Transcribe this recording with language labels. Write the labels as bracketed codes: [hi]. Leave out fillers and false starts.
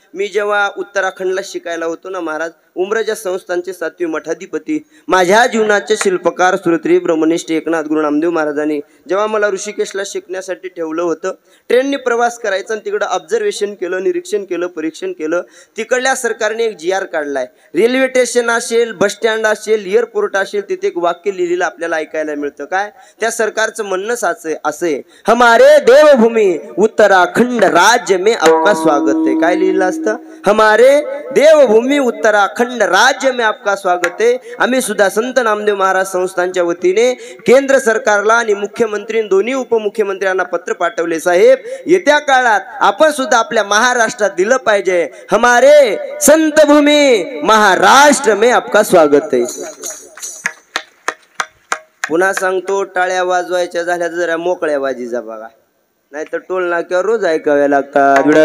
[mr] मी जेव्हा उत्तराखंडला शिकायला होतो ना महाराज, उमराजा संस्थानचे 7वे मठाधिपती, माझ्या जीवनाचे शिल्पकार सुरत्री ब्रह्मनिष्ठ एकनाथ गुरु नामदेव महाराजांनी जेव्हा मला ऋषिकेशला शिकण्यासाठी ठेवलं होतं, ट्रेनने प्रवास करायचा आणि तिकडं ऑब्झर्वेशन केलं, निरीक्षण केलं, परीक्षण केलं. तिकडल्या सरकारने एक GR काढलाय. रेल्वे स्टेशन असेल, बस स्टँड असेल, एअरपोर्ट असेल, तिथे एक वाक्य लिहिलेलं आपल्याला ऐकायला मिळतं. काय? त्या सरकारचं म्हणणं असे, [hi] हमारे देवभूमी उत्तराखंड राज्य में आपका स्वागत है. [mr] काय लिहिलं असतं? [hi] हमारे देवभूमी उत्तराखंड राज्य में आपका स्वागत है. [mr] आम्ही सुद्धा संत नामदेव महाराज संस्थानच्या वतीने केंद्र सरकारला आणि मुख्यमंत्री दोन्ही उपमुख्यमंत्र्यांना पत्र पाठवले, साहेब येत्या काळात आपण सुद्धा आपल्या महाराष्ट्रात दिलं पाहिजे. [hi] हमारे संत भूमी महाराष्ट्र में आपका स्वागत है. [mr] पुन्हा सांगतो, टाळ्या वाजवायच्या झाल्या जरा मोकळ्या वाजीचा बघा, नाहीतर टोल नाक्यावर रोज ऐकाव्या लागतात.